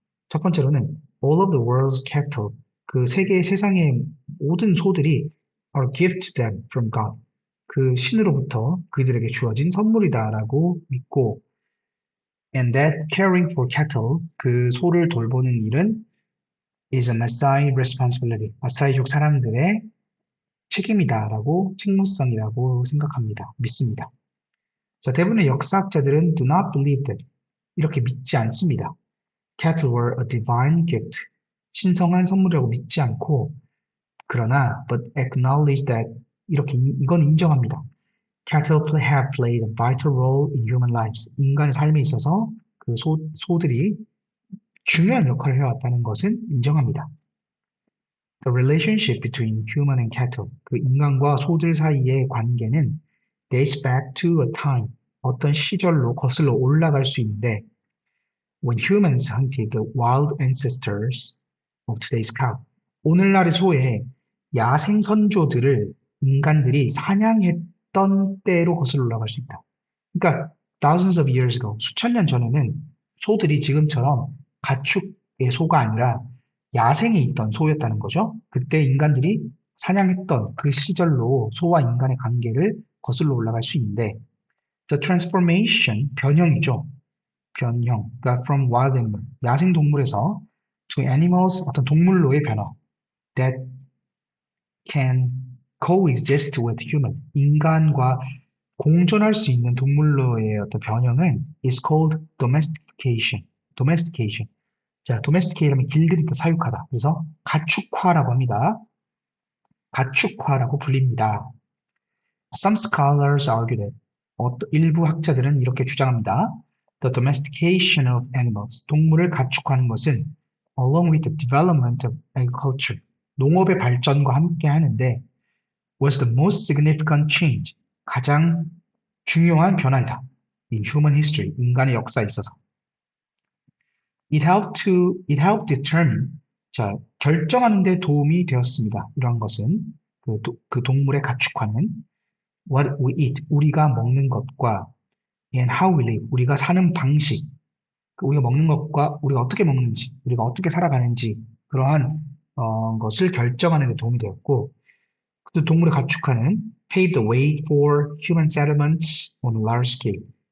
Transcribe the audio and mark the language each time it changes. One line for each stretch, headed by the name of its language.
Korean: 첫 번째로는
English: all of the world's cattle,
Korean: 그 세상의 모든 소들이
English: are gift to them from God.
Korean: 그 신으로부터 그들에게 주어진 선물이다라고 믿고
English: and that caring for cattle,
Korean: 그 소를 돌보는 일은
English: is a Maasai responsibility.
Korean: 마사이족 사람들의 책임이다라고 책무성이라고 생각합니다. 믿습니다. 자, 대부분의 역사학자들은
English: do not believe that
Korean: 이렇게 믿지 않습니다.
English: Cattle were a divine gift.
Korean: 신성한 선물이라고 믿지 않고 그러나
English: but acknowledge that
Korean: 이렇게 이건 인정합니다.
English: Cattle have played a vital role in human lives.
Korean: 인간의 삶에 있어서 그 소들이 중요한 역할을 해왔다는 것은 인정합니다.
English: The relationship between human and cattle,
Korean: 그 인간과 소들 사이의 관계는
English: dates back to a time,
Korean: 어떤 시절로 거슬러 올라갈 수 있는데
English: when humans hunted the wild ancestors of today's cow,
Korean: 오늘날의 소의 야생 선조들을 인간들이 사냥했던 때로 거슬러 올라갈 수 있다. 그러니까
English: thousands of years ago,
Korean: 수천 년 전에는 소들이 지금처럼 가축의 소가 아니라 야생에 있던 소였다는 거죠. 그때 인간들이 사냥했던 그 시절로 소와 인간의 관계를 거슬러 올라갈 수 있는데
English: the transformation,
Korean: 변형이죠. 변형, 그러니까
English: from wild animal,
Korean: 야생 동물에서
English: to animals,
Korean: 어떤 동물로의 변화
English: that can coexist with human,
Korean: 인간과 공존할 수 있는 동물로의 어떤 변형은
English: is called domestication. domestication.
Korean: 자, domesticate하면 길들이다, 사육하다. 그래서 가축화라고 합니다. 가축화라고 불립니다.
English: Some scholars argue that
Korean: 일부 학자들은 이렇게 주장합니다.
English: The domestication of animals,
Korean: 동물을 가축화하는 것은
English: along with the development of agriculture,
Korean: 농업의 발전과 함께 하는데
English: was the most significant change,
Korean: 가장 중요한 변화이다.
English: In human history,
Korean: 인간의 역사에 있어서.
English: It helped determine,
Korean: 자, 결정하는 데 도움이 되었습니다. 이러한 것은 그 동물의 가축화는
English: what we eat,
Korean: 우리가 먹는 것과
English: and how we live,
Korean: 우리가 사는 방식, 우리가 먹는 것과 우리가 어떻게 먹는지, 우리가 어떻게 살아가는지 그러한 것을 결정하는 데 도움이 되었고 그 동물의 가축화는
English: paved the way for human settlements on a large scale.